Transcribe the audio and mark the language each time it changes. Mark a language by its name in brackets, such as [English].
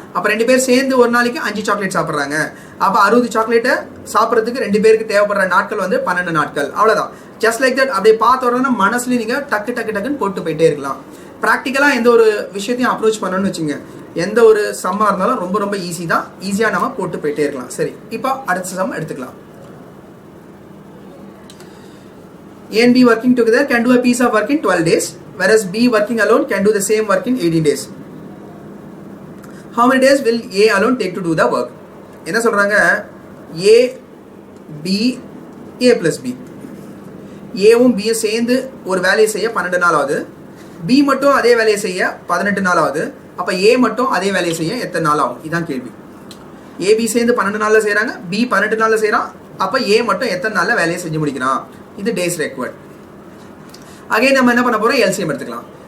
[Tamil] அப்போ ரெண்டு பேர் சேர்ந்து ஒரு நாளைக்கு 5 சாக்லேட் சாப்பிட்றாங்க. அப்போ 60 சாக்லேட்டை சாப்பிட்றதுக்கு ரெண்டு பேருக்கு தேவைப்படுற நாட்கள் வந்து 12 நாட்கள். அவ்வளோதான். Just like that. அப்படியே பார்த்த உடனே மனசுல நீங்கள் டக்கு டக்கு டக்குன்னு போட்டு போயிட்டே இருக்கலாம். ப்ராக்டிக்கலாக எந்த ஒரு விஷயத்தையும் அப்ரோச் பண்ணணும்னு வச்சுங்க, எந்த ஒரு சம்மாக இருந்தாலும் ரொம்ப ரொம்ப ஈஸி தான். ஈஸியாக நம்ம போட்டு போயிட்டே இருக்கலாம். சரி, இப்போ அடுத்த சம் எடுத்துக்கலாம். [English] A and B working together can do a piece of work in 12 days, whereas B working alone can do the same work in 18 days. How many days will A alone take to do the work? [Tamil] என்ன சொல்கிறாங்க? A, B, A plus B. ஏவும் பியும் சேர்ந்து ஒரு வேலையை செய்ய 12 நாள் ஆகுது. பி மட்டும் அதே வேலையை செய்ய 18 நாள் ஆகுது. அப்போ ஏ மட்டும் அதே வேலையை செய்ய எத்தனை நாள் ஆகும்? இதான் கேள்வி. ஏபி சேர்ந்து 12 நாளில் செய்கிறாங்க, பி 18 நாளில் செய்கிறான். அப்போ ஏ மட்டும் எத்தனை நாளில் வேலையை செஞ்சு முடிக்கிறான்? இது டேஸ் ரெக்வயர்ட். அகைன் நம்ம என்ன பண்ண போகிறோம்? எல்சிஎம் எடுத்துக்கலாம்.